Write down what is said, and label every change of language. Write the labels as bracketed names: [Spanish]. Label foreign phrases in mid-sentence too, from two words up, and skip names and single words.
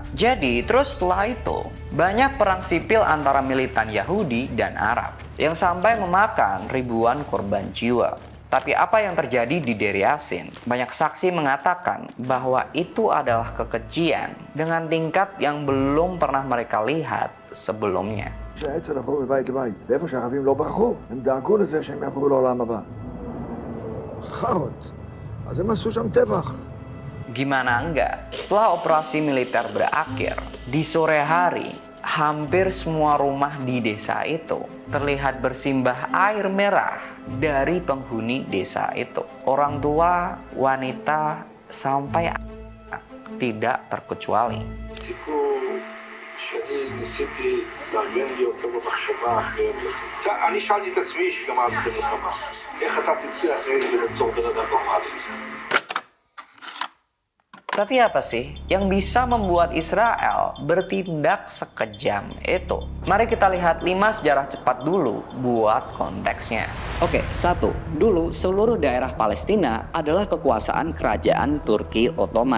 [Indonesian] Jadi, terus setelah itu, banyak perang sipil antara militan Yahudi dan Arab yang sampai memakan ribuan korban jiwa. Tapi apa yang terjadi di Deir Yassin? Banyak saksi mengatakan bahwa itu adalah kekejian dengan tingkat yang belum pernah mereka lihat sebelumnya. [Hebrew] שהאצ"ל עברו מבית לבית, ואיפה שהערבים לא ברחו, הם דאגו לזה שהם יעברו לעולם הבא. חארות, אז הם עשו שם טבח. [Indonesian] Gimana enggak? Setelah operasi militer berakhir, di sore hari, hampir semua rumah di desa itu terlihat bersimbah air merah dari penghuni desa itu. Orang tua, wanita, sampai tidak terkecuali. [Hebrew] שאני ניסיתי לארגן לי אותו במחשבה אחרי המלחמה. אני שאלתי את עצמי שגמרתי את המלחמה, איך אתה תצא אחרי זה ולמצוא בן אדם נורמלי? [Indonesian] Tapi apa sih yang bisa membuat Israel bertindak sekejam itu? Mari kita lihat 5 sejarah cepat dulu buat konteksnya. Oke, 1. Dulu seluruh daerah Palestina adalah kekuasaan kerajaan Turki Ottoman.